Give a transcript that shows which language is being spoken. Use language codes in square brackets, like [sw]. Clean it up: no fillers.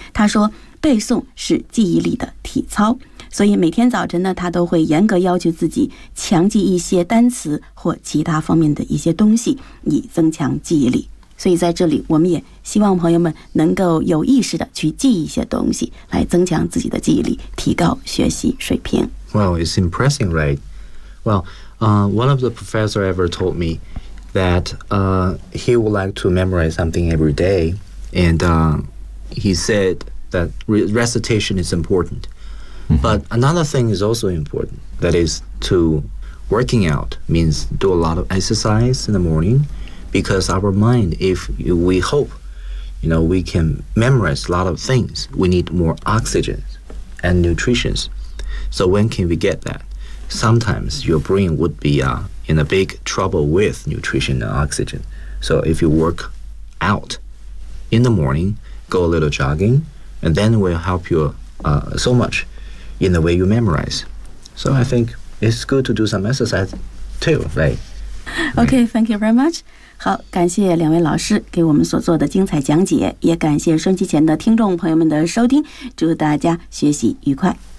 [zh] 他说，背诵是记忆力的体操。所以每天早晨呢，他都会严格要求自己强记一些单词或其他方面的一些东西，以增强记忆力。所以在这里，我们也希望朋友们能够有意识地去记一些东西，来增强自己的记忆力，提高学习水平。 [en] Well, it's impressive, right? Well, one of the professors ever told me that he would like to memorize something every day. And he said that recitation is important. Mm-hmm. But another thing is also important, that is to working out means do a lot of exercise in the morning, because our mind, if we hope, you know, we can memorize a lot of things, we need more oxygen and nutrition. So when can we get that? Sometimes your brain would be in a big trouble with nutrition and oxygen. So if you work out in the morning, go a little jogging, and then it will help you so much. In the way you memorize. So I think it's good to do some exercise too, right? Okay, thank you very much. [zh] 好，感谢两位老师给我们所做的精彩讲解，也感谢收听前的听众朋友们的收听，祝大家学习愉快。